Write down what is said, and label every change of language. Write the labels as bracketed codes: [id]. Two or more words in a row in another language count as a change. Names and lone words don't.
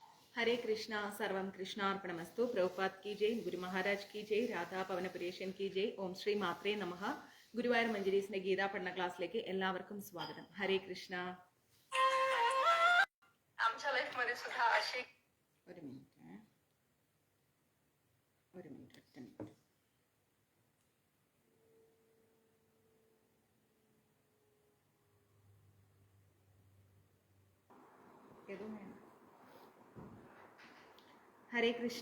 [sa] हरे कृष्णा सर्वम कृष्णार्पणमस्तु। [hi] प्रभुपाद की जय, गुरु महाराज की जय, राधा പവനപുരേശൻ की जय। [sa] ओं श्री मात्रे नमः। [ml] ഗുരുവായൂർ മഞ്ജരീസിന്റെ ഗീതാ പഠന ക്ലാസ്സിലേക്ക് എല്ലാവർക്കും സ്വാഗതം. ഹരേ കൃഷ്ണ. [mr] आमच्या लाईफ मध्ये सुद्धा अशी [ml] ഒരു മിനിറ്റ് ഒറ്റ മിനിറ്റ്. ഹരേ കൃഷ്ണ.